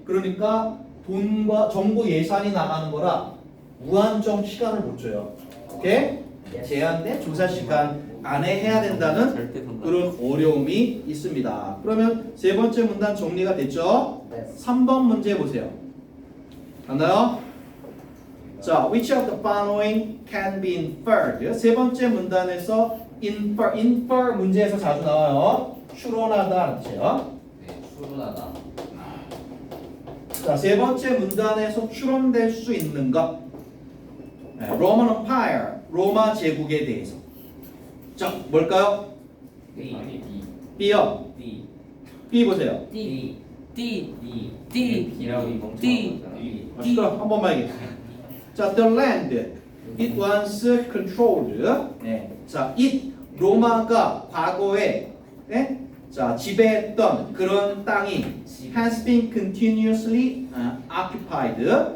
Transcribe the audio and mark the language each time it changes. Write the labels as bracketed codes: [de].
[ko] 그러니까 돈과 정부 예산이 나가는 거라 무한정 시간을 못 줘요. 오케이? 제한된 조사 시간 안에 해야 된다는 그런 어려움이 있습니다. 그러면 세 번째 문단 정리가 됐죠? 네. 3번 문제 보세요. 맞나요? [en] 자, which of the following can be inferred? [ko] 세 번째 문단에서 infer 문제에서 자주 나와요. 추론하다 뜻이에요. 네. 추론하다. 자, 세 번째 문단에서 추론될 수 있는 것. Roman Empire, 로마 제국에 대해서. 자, 뭘까요? D. B요. D. B 보세요. D D D. D D라고 D. 멍청한 시끄러. 한 번만 얘기해. [en] 자, the land it was controlled. [ko] 네. 자, it 로마가 과거에 자, 지배했던 그런 땅이 [en] has been continuously occupied.